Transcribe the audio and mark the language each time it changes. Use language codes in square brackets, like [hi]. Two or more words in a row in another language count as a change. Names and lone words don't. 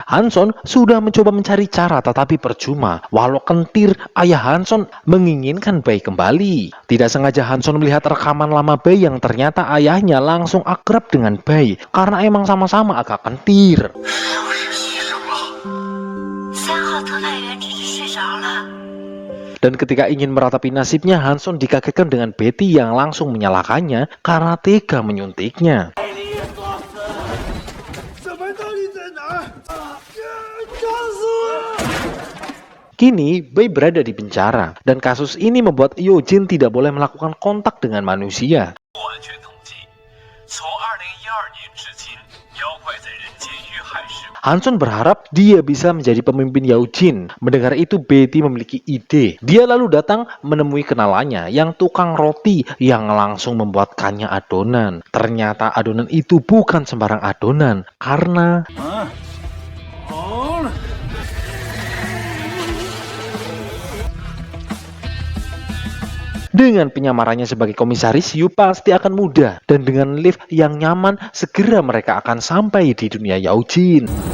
[id] Hanson sudah mencoba mencari cara tetapi percuma. Walau kentir, ayah Hanson menginginkan bayi kembali. Tidak sengaja Hanson melihat rekaman lama bayi yang ternyata ayahnya langsung akrab dengan bayi karena emang sama-sama agak kentir. [zh] 3 号特派员只是睡着了。 [id] Dan ketika ingin meratapi nasibnya, Hanson dikagetkan dengan Betty yang langsung menyalahkannya karena tega menyuntiknya. [zh] 怎么到底在哪儿？找死我！ [id] Kini, Bai berada di penjara, dan kasus ini membuat Eugene tidak boleh melakukan kontak dengan manusia. [zh] 不完全统计，从2012年至今，妖怪在人间遇害事故。 [id] Hanson berharap dia bisa menjadi pemimpin Eugene. Mendengar itu, Betty memiliki ide. Dia lalu datang menemui kenalannya yang tukang roti yang langsung membuatkannya adonan. Ternyata adonan itu bukan sembarang adonan karena dengan penyamarannya sebagai komisaris Yu pasti akan mudah, dan dengan lift yang nyaman segera mereka akan sampai di dunia Eugene.